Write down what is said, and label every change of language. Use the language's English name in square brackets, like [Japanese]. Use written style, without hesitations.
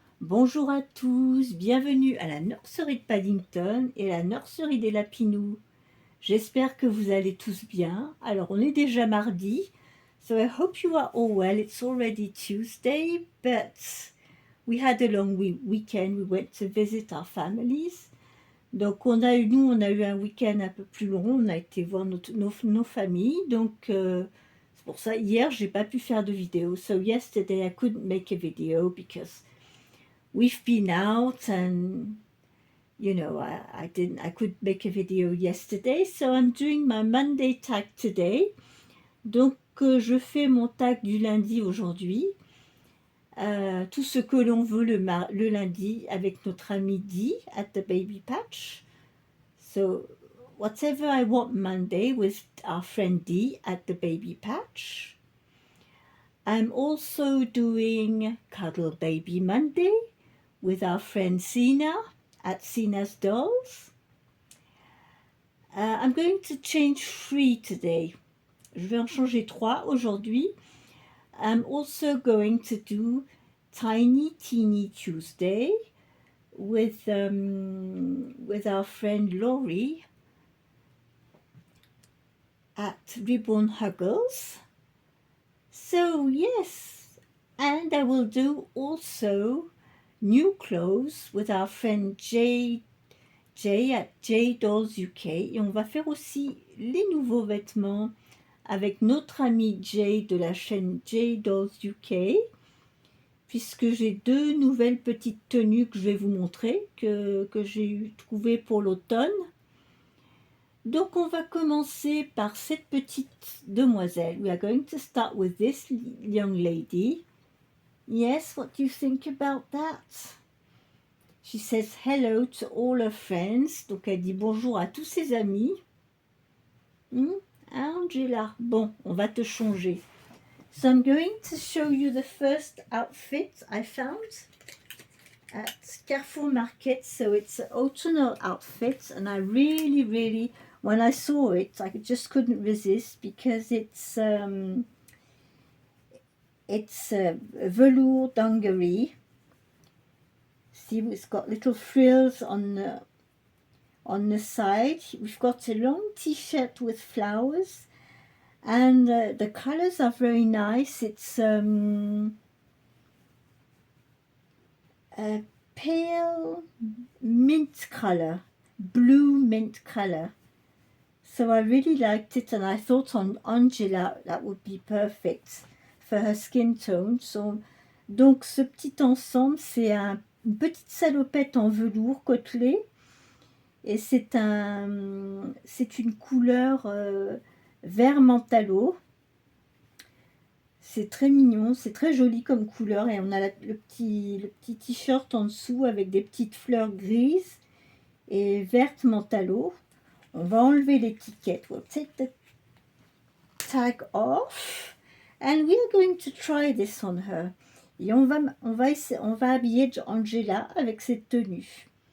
[French] Bonjour à tous, bienvenue à la nurserie de Paddington et la nurserie des Lapinous. J'espère que vous allez tous bien. Alors on est déjà mardi, [English] so I hope you are all well. It's already Tuesday, but we had a long weekend. We went to visit our families. [French] Donc on a eu un week-end un peu plus long, on a été voir nos familles, donc c'est pour ça hier j'ai pas pu faire de vidéo. [English] So yesterday I couldn't make a video because we've been out and I couldn't make a video yesterday, so I'm doing my Monday tag today. [French] Donc je fais mon tag du lundi aujourd'hui. Tout ce que l'on veut le lundi avec notre ami Dee at the Baby Patch. [English] So whatever I want Monday with our friend Dee at the Baby Patch. I'm also doing Cuddle Baby Monday with our friend Sina at Sina's Dolls. I'm going to change 3 today. [French] Je vais en changer 3 aujourd'hui. [English] I'm also going to do Tiny Teeny Tuesday with our friend Laurie at Reborn Huggles. So yes, and I will do also new clothes with our friend Jay at J Dolls UK. [French] Et on va faire aussi les nouveaux vêtements avec notre ami Jay de la chaîne J Dolls UK, puisque j'ai 2 nouvelles petites tenues que je vais vous montrer, que j'ai trouvées pour l'automne. Donc on va commencer par cette petite demoiselle. [English] We are going to start with this young lady. Yes, what do you think about that? She says hello to all her friends. [French] Donc elle dit bonjour à tous ses amis. Angela, bon, on va te changer. [English] So I'm going to show you the first outfit I found at Carrefour Market. So it's an autumnal outfit, and I really, when I saw it, I just couldn't resist because it's velour dungaree. See, it's got little frills on the side. We've got a long t-shirt with flowers, and the colors are very nice. It's a pale mint color, blue mint color. So I really liked it, and I thought on Angela that would be perfect for her skin tone. [French] So, donc ce petit ensemble, c'est une petite salopette en velours côtelé, et c'est une couleur vert mentalo. C'est très mignon, c'est très joli comme couleur, et on a le petit t-shirt en dessous avec des petites fleurs grises et vertes mentalo. On va enlever l'étiquette. [English] We'll take the tag off and we are going to try this on her. [French] Et on va habiller Angela avec cette tenue.